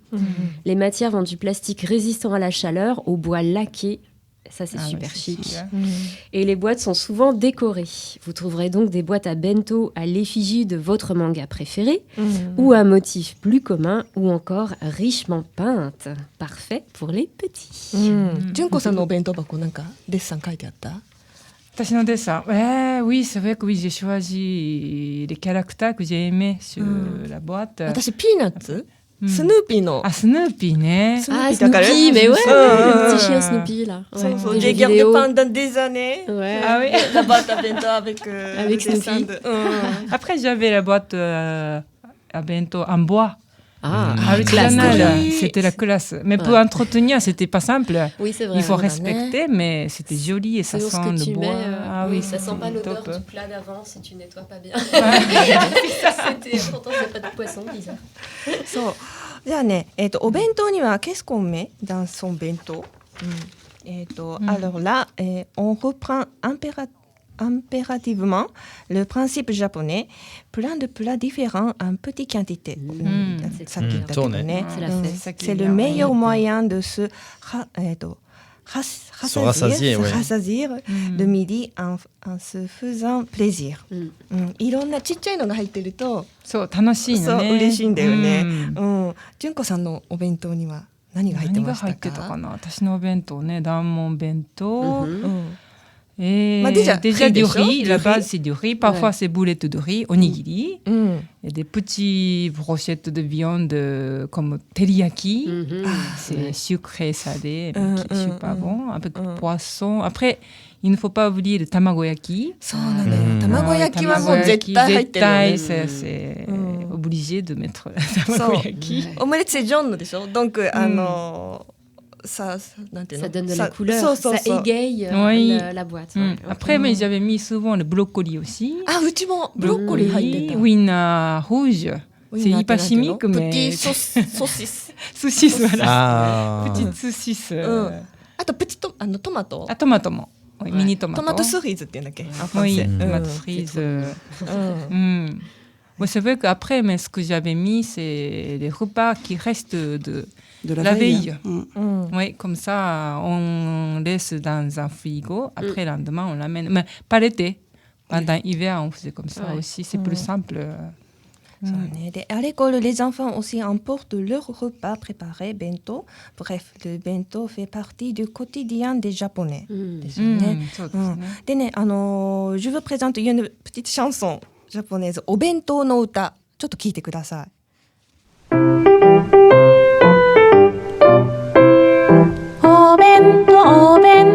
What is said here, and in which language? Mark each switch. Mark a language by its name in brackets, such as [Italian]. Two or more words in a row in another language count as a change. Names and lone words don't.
[French] Les matières vont du plastique résistant à la chaleur au bois laqué. Ça, c'est super chic. Et les boîtes sont souvent décorées. Vous trouverez donc des boîtes à bento à l'effigie de votre manga préféré, ou à motif plus commun, ou encore richement peintes. Parfait pour les petits. [Japanese] 純子さんのお弁当箱なんかデッサン書いてあった？私の dessin. [French] Oui, c'est vrai que oui, j'ai choisi les caractères que j'ai aimés sur la boîte. [Japanese] 私ピーナッツ、スヌーピーの。 [French] Ah, Snoopy, né? Ah, Snoopy, t'as Snoopy, mais ouais, Ah, le petit chien Snoopy, là. Ouais, [Japanese] そうそう、 [French] des j'ai jeux gardé vidéo. pendant des années. Ouais. Ah oui. La boîte à bento avec Avec le dessin Snoopy. de- Après, j'avais la boîte à bento en bois. Ah, Artisanale. Oui. C'était la classe. Mais pour Ouais. entretenir, c'était pas simple. Oui, c'est vrai. Il faut Voilà. respecter, mais c'était joli et ça Selon sent ce que le tu bois. mets, Ah oui, ça sent pas l'odeur top. du plat d'avant si tu nettoies pas bien. C'était pourtant il n'y a pas de poisson, bizarre. [Japanese] そう。じゃあね、お弁当には [French] qu'est-ce qu'on met dans son bento? Alors là, on reprend impérativement le principe japonais, plein de plats différents en petite quantité. [Japanese] さっき言ったけどね。 [French] C'est la fête. C'est le meilleur moyen de se rassasier, ouais. rassasier le midi en se faisant plaisir. [Japanese] いろんなちっちゃいのが入ってると、そう、楽しいそうのね。嬉しいんだよね。うん純子さんのお弁当には何が入って何がましたか？入ってたかな私のお弁当ね、ダンモン弁当。うん。 [French] Et Bah, déjà, riz du déjà, riz, du la riz. base c'est du riz, parfois c'est boulettes de riz, onigiri, うん。 et des petites brochettes de viande comme teriyaki, Mhm. c'est sucré, salé, Mm, super bon, avec poisson. Après, il ne faut pas oublier le tamagoyaki. [Japanese] そうなのよ。卵焼きはもう絶対入ってるよね。 [French] c'est obligé de mettre [Japanese] そう [French] tamagoyaki. [Japanese] オムレツ [French] c'est jaune [Japanese] でしょ。 [French] donc ça [Japanese] なんていうの？ [French] Ça donne de [Japanese] さ [French] la couleur, [Japanese] そうそう [French] ça [Japanese] そう。 [French] égaye Oui. la boîte. Mm. Ouais. Après, mais j'avais mis souvent le brocoli aussi. [Japanese] あ、うちもブロッコリー入ってた。 [French] Wina rouge. C'est hyper chimique, mais... Petit saucisse. Saucisse, voilà. Ah. Petite saucisse. [Japanese] あとプチトマト。 [French] Ah, tomate. Oui, mini tomate. [Japanese] トマトスフリーズって言うんだっけ？ [French] Oui, en français. tomate frise. Ouais, c'est vrai qu'après, mais ce que j'avais mis, c'est les repas qui restent de la veille. Oui, comme ça, on laisse dans un frigo. Après, le lendemain, on l'amène. Mais pas l'été. Pendant l'hiver, on faisait comme ça aussi. C'est plus simple. [Japanese] そうね。 [French] で、à l'école, les enfants aussi emportent leur repas préparé, bento. Bref, le bento fait partie du quotidien des Japonais. [Japanese] ですよね。でね、 [French] je vous présente une petite chanson japonaise, [Japanese] お弁当の歌。ちょっと聞いてください。お弁当